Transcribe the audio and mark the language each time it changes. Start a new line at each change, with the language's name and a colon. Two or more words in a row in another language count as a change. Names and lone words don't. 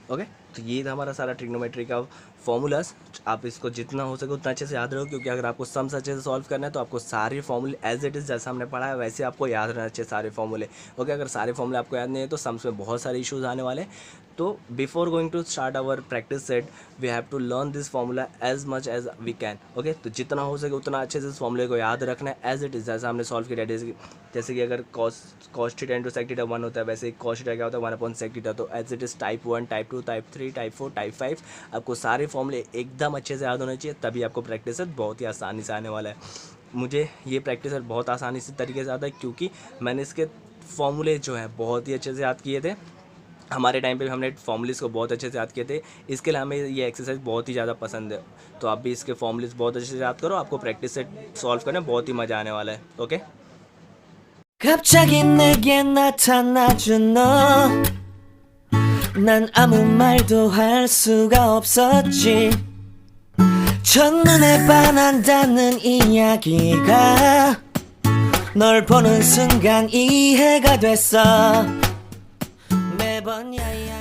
Hindi: ओके, तो ये था हमारा सारा ट्रिग्नोमेट्री का फॉर्मूलाज। आप इसको जितना हो सके उतना अच्छे से याद रखो, क्योंकि अगर आपको सम्स अच्छे से सॉल्व करना है तो आपको सारे फॉर्मूले
English: as it is
Hindi: जैसा हमने पढ़ा है वैसे आपको याद रहना चाहिए सारे फॉर्मूले। ओके, अगर सारे फॉर्मूले आपको याद नहीं है तो सम्स में बहुत सारे इश्यूज आने वाले हैं।
English: तो before going to start our practice set we have to learn this formula as much as we can.
Hindi: ओके, तो जितना हो सके उतना अच्छे से इस फॉर्मूले को याद रखना है
English: as it is
Hindi: जैसा हमने सॉल्व किया। जैसे कि अगर
English: cos theta into sec theta
Hindi: 1 होता है, वैसे cos थीटा क्या होता है 1/
English: sec theta.
Hindi: तो
English: as it is type 1, type 2, type 3, type 4, type 5
Hindi: आपको सारे फॉर्मूले एकदम अच्छे से याद होने चाहिए, तभी आपको
English: practice set
Hindi: बहुत ही आसानी से आने वाला है। मुझे ये
English: practice set
Hindi: बहुत आसानी से तरीके से आता है क्योंकि मैंने इसके फॉर्मूले जो हैं बहुत ही अच्छे से याद किए थे। हमारे टाइम पे भी हमने फॉर्मूलेस को बहुत अच्छे से याद किए थे, इसके लिए हमें ये एक्सरसाइज बहुत ही ज़्यादा पसंद है। तो आप भी इसके फॉर्मूलेस बहुत अच्छे से याद करो, आपको प्रैक्टिस से सॉल्व करने में बहुत ही मज़ा आने वाला है। ओके,
Korean: 갑자기 내게 나타나준 너 난 아무 말도 할 수가 없었지 첫눈에 반한다는 이야기가 널 보는 순간 이해가 됐어 매번